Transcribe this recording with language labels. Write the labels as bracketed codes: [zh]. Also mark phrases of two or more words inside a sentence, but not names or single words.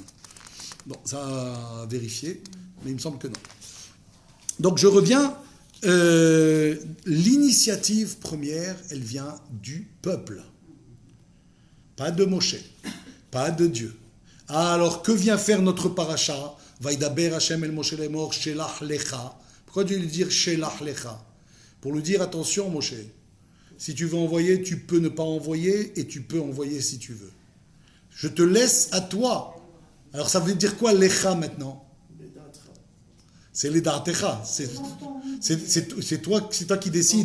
[fr] Bon, ça à vérifier, mais il me semble que non. Donc je reviens. L'initiative première, elle vient du peuple, pas de Moshe, pas de Dieu. Alors que vient faire notre paracha? [he] וידבר השם אל משה לאמר שלח לך. [fr] Pourquoi Dieu lui dire [he] שלח לך? [fr] Pour lui dire attention Moshe, si tu veux envoyer, tu peux ne pas envoyer et tu peux envoyer si tu veux. Je te laisse à toi. Alors ça veut dire quoi lecha maintenant? C'est les da'atecha. C'est toi qui décides.